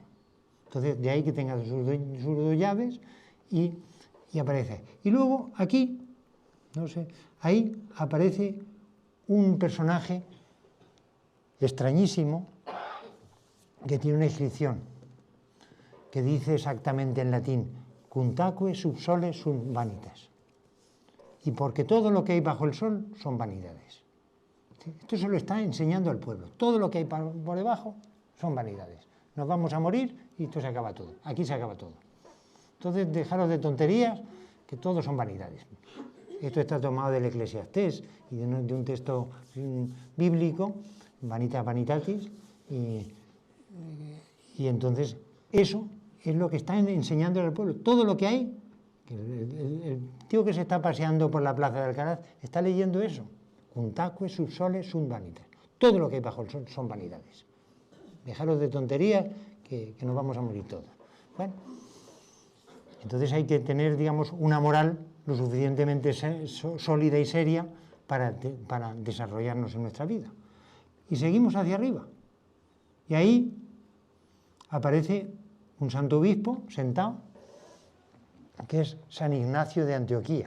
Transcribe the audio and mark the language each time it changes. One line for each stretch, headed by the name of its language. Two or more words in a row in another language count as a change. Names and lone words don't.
Spanish: Entonces, de ahí que tenga sus dos llaves y aparece. Y luego, aquí, no sé, ahí aparece un personaje extrañísimo que tiene una inscripción que dice exactamente en latín:
Latin: Cuntaque sub sole sunt vanitas.
Spanish: Y porque todo lo que hay bajo el sol son vanidades. Esto se lo está enseñando al pueblo. Todo lo que hay por debajo son vanidades. Nos vamos a morir y esto se acaba todo. Aquí se acaba todo. Entonces, dejaros de tonterías, que todo son vanidades. Esto está tomado del Eclesiastés y de un texto bíblico,
Latin: Vanitas Vanitatis,
Spanish: y entonces eso es lo que está enseñando al pueblo. Todo lo que hay, el tío que se está paseando por la plaza de Alcaraz está leyendo eso.
Latin: Cuntaque sub sole sunt vanitas.
Spanish: Todo lo que hay bajo el sol son vanidades. Dejaros de tonterías, que nos vamos a morir todos. Bueno, entonces hay que tener, digamos, una moral lo suficientemente sólida y seria para desarrollarnos en nuestra vida. Y seguimos hacia arriba. Y ahí aparece un santo obispo sentado, que es San Ignacio de Antioquía.